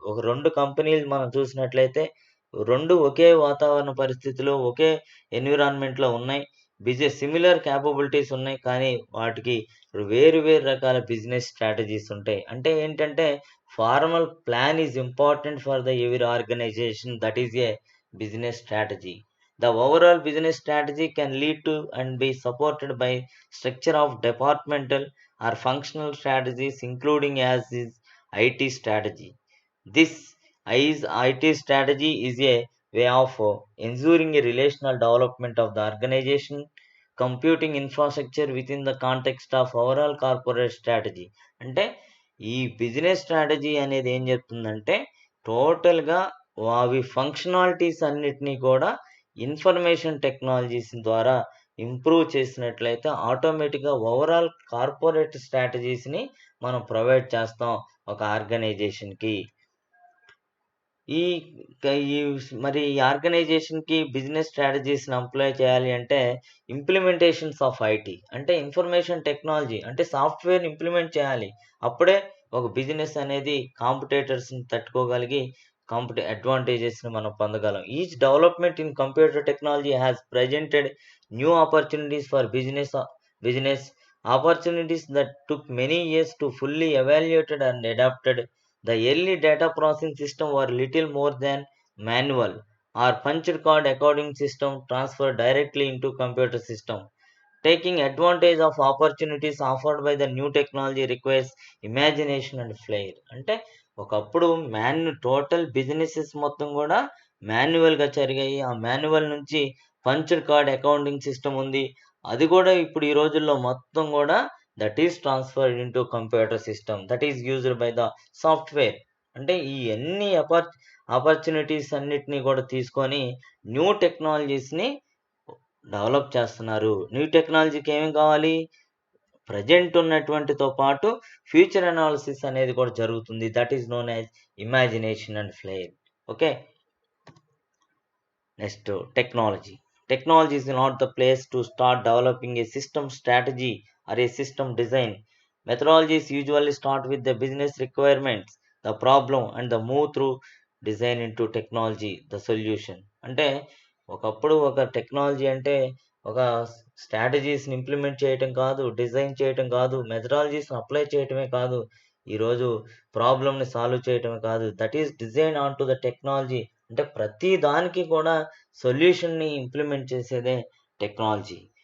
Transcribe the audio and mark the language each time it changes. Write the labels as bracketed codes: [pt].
[te] ఒక 2 కంపెనీలు మనం చూసినట్లయితే 2 ఒకే వాతావరణ పరిస్థితిలో, ఒకే ఎన్విరాన్మెంట్‌లో ఉన్నాయి. సిమిలర్ క్యాపబిలిటీస్ ఉన్నాయి. కానీ వాటికి వేరు వేరు రకాల బిజినెస్ స్ట్రాటజీస్ ఉంటాయి. అంటే ఏంటంటే [en] Formal plan is important for the every organization. That is a business strategy. The overall business strategy can lead to and be supported by structure of departmental or functional strategies, including as is IT strategy. This IT strategy is a way of ensuring a relational development of the organization, computing infrastructure within the context of overall corporate strategy. [te] అంటే ఈ business strategy అనేది ఏం చెప్తుందంటే టోటల్‌గా అవి functionalities అన్నిటిని కూడా information technologies ద్వారా ఇంప్రూవ్ చేసినట్లయితే ఆటోమేటిక్‌గా ఓవరాల్ కార్పొరేట్ స్ట్రాటజీస్‌ని మనం ప్రొవైడ్ చేస్తాం ఒక ఆర్గనైజేషన్‌కి. ఈ ఈ మరి ఈ ఆర్గనైజేషన్‌కి బిజినెస్ స్ట్రాటజీస్‌ని అప్లై చేయాలి అంటే ఇంప్లిమెంటేషన్స్ ఆఫ్ ఐటీ అంటే ఇన్ఫర్మేషన్ టెక్నాలజీ అంటే సాఫ్ట్‌వేర్‌ని ఇంప్లిమెంట్ చేయాలి. అప్పుడే ఒక బిజినెస్ అనేది కాంపిటీటర్స్‌ని తట్టుకోగలిగి అడ్వాంటేజెస్‌ని మనం పొందగలం. [en] Each development in computer technology has presented new opportunities for business opportunities that took many years to fully evaluated and adapted. The early data processing system were little more than manual or punched card according system transferred directly into computer system. Taking advantage of opportunities offered by the new technology requires imagination and flair. [te] అంటే ఒకప్పుడు total businesses మొత్తం కూడా మాన్యువల్‌గా జరిగాయి. ఆ manual నుంచి punched card accounting system ఉంది. అది కూడా ఇప్పుడు ఈ రోజుల్లో మొత్తం కూడా [en] That is transferred into computer system that is used by the software. [te] అంటే ఈ అన్ని ఆపర్చునిటీస్ అన్నిటిని కూడా తీసుకొని న్యూ టెక్నాలజీస్ని డెవలప్ చేస్తున్నారు. న్యూ టెక్నాలజీకి ఏమేమి కావాలి? ప్రజెంట్ ఉన్నటువంటితో పాటు ఫ్యూచర్ అనాలిసిస్ అనేది కూడా జరుగుతుంది. [en] That is known as imagination and flair. Okay, next technology. Technology is not the place to start developing a system strategy or a system design. Methodologies usually start with the business requirements, the problem, and the move through design into technology, the solution. [te] అంటే ఒకప్పుడు ఒక technology అంటే ఒక స్ట్రాటజీస్ని implement చేయటం కాదు, design చేయటం కాదు, మెథడాలజీస్ని apply చేయటమే కాదు, ఈరోజు ప్రాబ్లమ్ని సాల్వ్ చేయటమే కాదు, [en] That is design on to the technology. [te] అంటే ప్రతి దానికి కూడా సొల్యూషన్ని ఇంప్లిమెంట్ చేసేదే టెక్నాలజీ.